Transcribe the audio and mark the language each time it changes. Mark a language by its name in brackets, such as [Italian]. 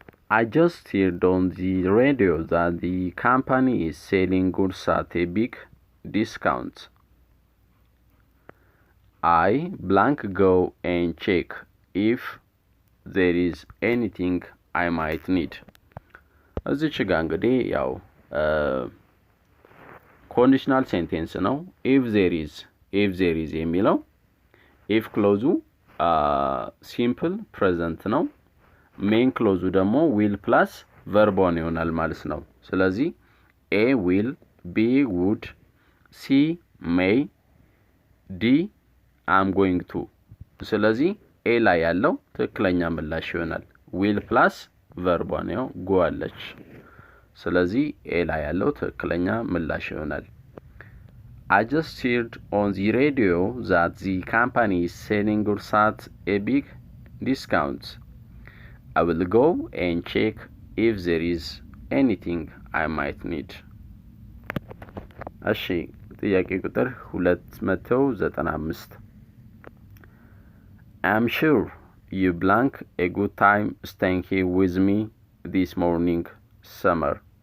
[English] I just heard on the radio that the company is selling goods at a big discount. I blank go and check if there is anything I might need. [Amharic] እዚች ጋር እንግዲህ ያው ኮንዲሽናል ሴንቴንስ ነው። if there is የሚለው if ክሎዙ ሲምፕል ፕሬዘንት ነው። ሜን ክሎዙ ደግሞ ዊል ፕላስ ቨርቦን ይሆናል ማለት ነው። ስለዚህ ኤ ዊል፣ ቢ ውድ፣ ሲ ሜይ፣ ዲ አም ጎይንግ ቱ። ስለዚህ ኤ ላይ ያለው ትክክለኛ ምላሽ ይሆናል። ዊል ፕላስ ቨርቦን ነው ጎ አለች። ስለዚህ ኤ ላይ ያለው ትክክለኛ ምላሽ ይሆናል። [English] I just heard on the radio that the company is selling goods at a big discount. I will go and check if there is anything I might need. [Amharic] እሺ ጥያቄ ቁጥር [English] 295 I'm sure you blank a good time staying here with me this morning, Summer.